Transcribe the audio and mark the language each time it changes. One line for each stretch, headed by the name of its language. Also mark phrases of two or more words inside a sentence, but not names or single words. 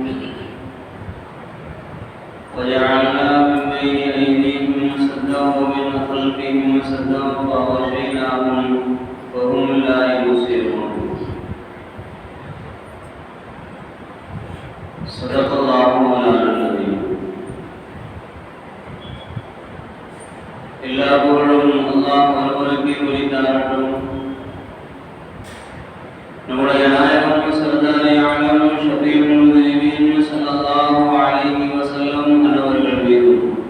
Arabic: وجعلنا من بين أيديهم سدا ومن خلفهم سدا فأغشيناهم فهم لا يبصرون. صدق الله مولانا العظيم.
Tamil: எல்லா புகழும் அல்லாஹ் ஒருவருக்கே உரித்தாகட்டும். நம்முடைய நாயகம்
Urdu: سردارِ عالم
Arabic: شفيع المسلمين صلى الله عليه وسلم
Tamil: அவர்கள் மீதும்